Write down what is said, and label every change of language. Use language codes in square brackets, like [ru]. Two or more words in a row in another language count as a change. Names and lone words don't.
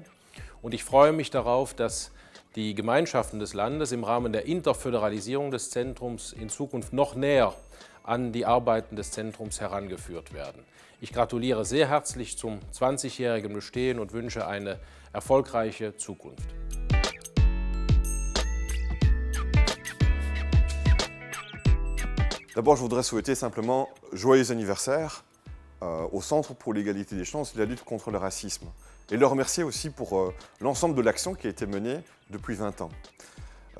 [de] Und ich freue mich darauf, dass die Gemeinschaften des Landes im Rahmen der Interföderalisierung des Zentrums in Zukunft noch näher an die Arbeiten des Zentrums herangeführt werden. Ich gratuliere sehr herzlich zum 20-jährigen Bestehen und wünsche eine erfolgreiche Zukunft. [fr] D'abord, je voudrais souhaiter simplement joyeux anniversaire au Centre pour l'égalité des chances et la lutte contre le racisme. Et le remercier aussi pour l'ensemble de l'action qui a été menée depuis 20 ans.